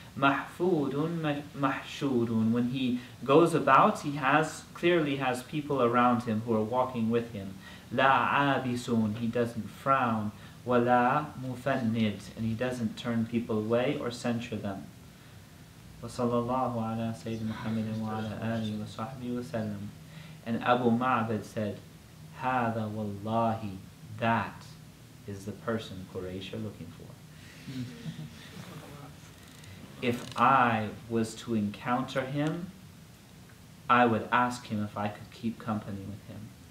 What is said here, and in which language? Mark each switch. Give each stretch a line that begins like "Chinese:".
Arabic: مَحْفُودٌ مَحْشُودٌ.
English: When he goes about, he clearly has people around him who are walking with him.
Arabic: لَا عَابِسٌ.
English: He doesn't frown.
Arabic: وَلَا مُفَنِّدٌ.
English: And he doesn't turn people away or censure them.
Arabic: وصلى الله على سيدنا محمد وعلى آله وصحبه وسلم.
English: And Abu Ma'bad said,
Arabic: هذا والله,
English: that is the person Quraysh are looking for. If I was to encounter him, I would ask him if I could keep company with him.